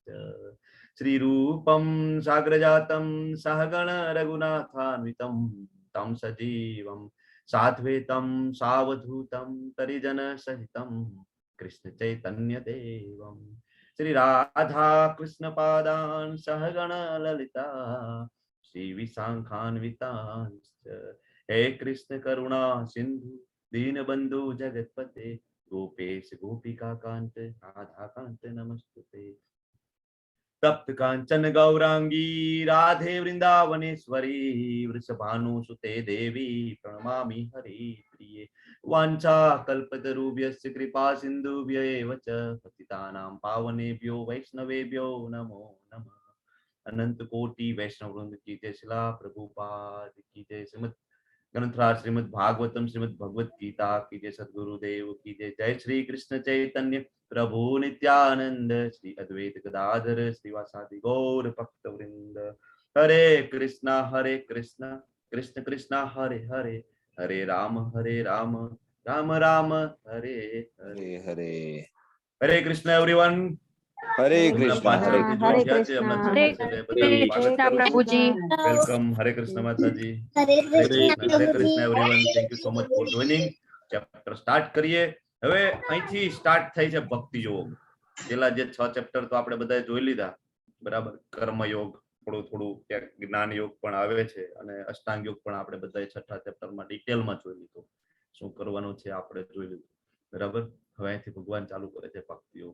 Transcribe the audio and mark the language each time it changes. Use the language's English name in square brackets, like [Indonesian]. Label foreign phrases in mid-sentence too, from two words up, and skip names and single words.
[Sanskrit] श्री रूपम साग्रजातम सहगण रघुनाथान्वितम तम सजीवम साद्वैतम सावधूतम परिजन सहितम कृष्ण चैतन्य देवम श्री राधा कृष्ण पादान सहगण ललिता श्री विशाखान्वितांश्च. हे कृष्ण करुणा सिंधु दीनबंधु जगतपते गोपेश गोपिका कांत राधा कांत नमस्तुते. तप्त कांचन गौरांगी राधे वृंदावनेश्वरी वृषभानुसुते देवी प्रणमामि हरिप्रिये. वाञ्छा कल्पतरुभ्यश्च कृपा सिन्धुभ्य एव च पतितानां पावनेभ्यो वैष्णवेभ्यो नमो नमः. [Hindi] अनंत कोटि वैष्णव वृंद की जय. शिला प्रभुपाद की जय. श्रीमद ग्रंथराज श्रीमद भागवतम श्रीमद भगवत गीता की जय. सद्गुरुदेव की जय. जय श्री कृष्ण चैतन्य प्रभु नित्यानंद श्री अद्वैत गदाधर श्रीवासादि गौर भक्त वृंद. [Sanskrit] हरे कृष्णा कृष्ण कृष्णा हरे हरे, हरे राम राम राम हरे हरे हरे. हरे कृष्ण एवरीवन. हरे कृष्ण. हरे कृष्ण [Hindi] प्रभुजी. [Sanskrit] वेलकम. हरे कृष्ण माताजी. हरे कृष्ण एवरीवन. [English] thank you so much for [Gujarati] જોઈનિંગ. [English] chapter start [Gujarati] કરીએ. હવે અહીંથી સ્ટાર્ટ થાય છે ભક્તિ યોગ. પેલા જે 6 ચેપ્ટર તો આપણે બધાએ જોઈ લીધા, બરાબર. કર્મ યોગ, થોડું જ્ઞાન યોગ પણ આવે છે અને અષ્ટાંગ યોગ પણ આપણે બધાએ છઠ્ઠા ચેપ્ટરમાં ડિટેલમાં જોઈ લીધું. શું કરવાનું છે આપણે જોઈ લીધું, બરાબર. હવે અહીંથી ભગવાન ચાલુ કરે છે ભક્તિ યોગ.